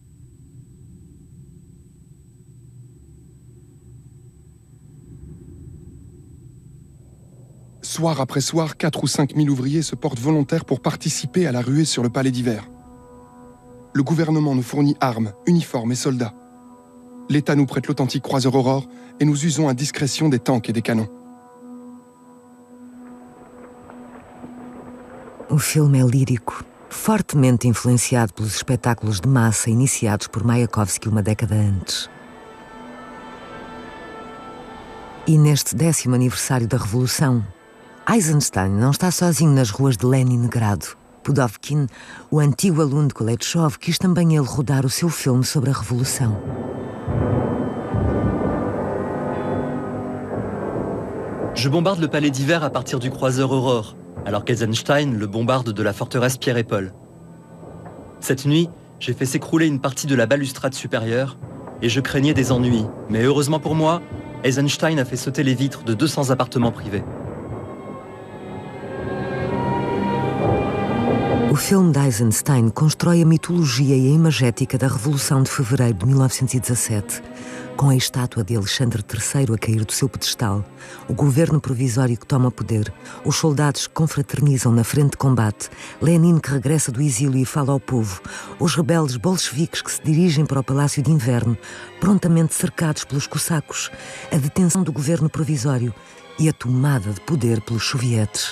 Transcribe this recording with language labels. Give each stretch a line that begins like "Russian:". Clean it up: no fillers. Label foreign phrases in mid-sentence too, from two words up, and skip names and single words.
French: Soir après soir, 4 ou 5 000 ouvriers se portent volontaires pour participer à la ruée sur le palais d'hiver. Le gouvernement nous fournit armes, uniformes et soldats. L'État nous prête l'authentique croiseur Aurore et nous usons à discrétion des tanks et des canons.
Portuguese: O filme é lírico, fortemente influenciado pelos espetáculos de massa iniciados por Mayakovsky uma década antes. E neste 10º aniversário da Revolução, Eisenstein não está sozinho nas ruas de Leningrado. Pudovkin, o antigo aluno de Kuleshov, quis também ele rodar o seu filme sobre a Revolução.
French: Je bombarde le palais d'hiver à partir du croiseur Aurore, alors qu'Eisenstein le bombarde de la forteresse Pierre et Paul. Cette nuit, j'ai fait s'écrouler une partie de la balustrade supérieure et je craignais des ennuis. Mais heureusement pour moi, Eisenstein a fait sauter les vitres de 200 appartements privés.
Portuguese: O filme de Eisenstein constrói a mitologia e a imagética da Revolução de Fevereiro de 1917, com a estátua de Alexandre III a cair do seu pedestal, o governo provisório que toma poder, os soldados que confraternizam na frente de combate, Lenin que regressa do exílio e fala ao povo, os rebeldes bolcheviques que se dirigem para o Palácio de Inverno, prontamente cercados pelos cossacos, a detenção do governo provisório e a tomada de poder pelos sovietes.